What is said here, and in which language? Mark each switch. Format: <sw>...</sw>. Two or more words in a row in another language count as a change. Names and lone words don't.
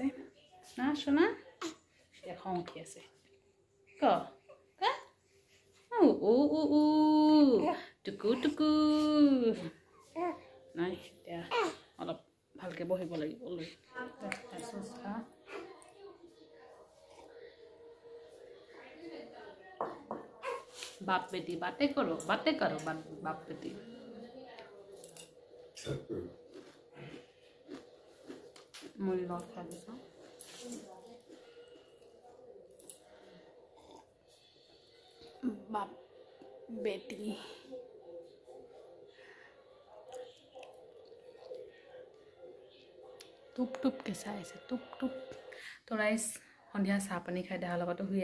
<as>না চোনা, এতিয়া খং উঠি আছে, টুকু নাই। এতিয়া অলপ ভালকৈ বহিব লাগিব।</as> <hi>बाप बेटी बातें करो बाप बेटी।</hi> <as>মুড়ি লগত খাই দিছোঁ</as> <hi>बाप बेटी</hi> <as>টুপ টুপকৈ চাই আছে টুপ টুপ তো ৰাইজ সন্ধিয়া চাহ পানী খাই দেহাৰ লগতো শুই</as>